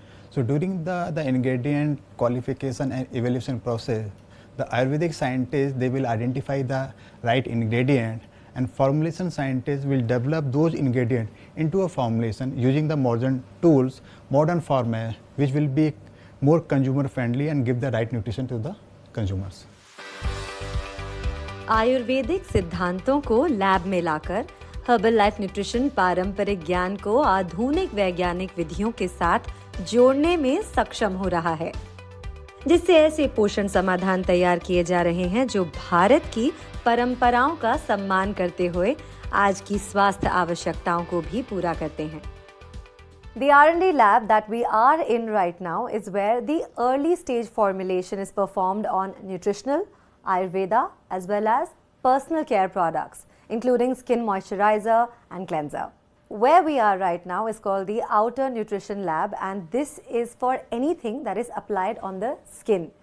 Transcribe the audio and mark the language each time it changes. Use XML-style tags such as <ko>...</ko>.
<en>So, during the ingredient qualification and evaluation process, the Ayurvedic scientists, they will identify the right ingredient, and formulation scientists will develop those ingredients into a formulation using the modern tools, modern format, which will be more consumer friendly and give the right nutrition to the consumers.</en> <hi>Ayurvedic सिद्धांतों को lab में लाकर herbal life nutrition पारंपरिक ज्ञान को आधुनिक वैज्ञानिक विधियों के साथ जोड़ने में सक्षम हो रहा है, जिससे ऐसे पोषण समाधान तैयार किए जा रहे हैं जो भारत की परंपराओं का सम्मान करते हुए आज की स्वास्थ्य आवश्यकताओं को भी पूरा करते हैं।</hi> <en>The R&D lab that we are in right now is where the early stage formulation is performed on nutritional, Ayurveda as well as personal care products, including skin moisturizer and cleanser. Where we are right now is called the Outer Nutrition Lab, and this is for anything that is applied on the skin.</en>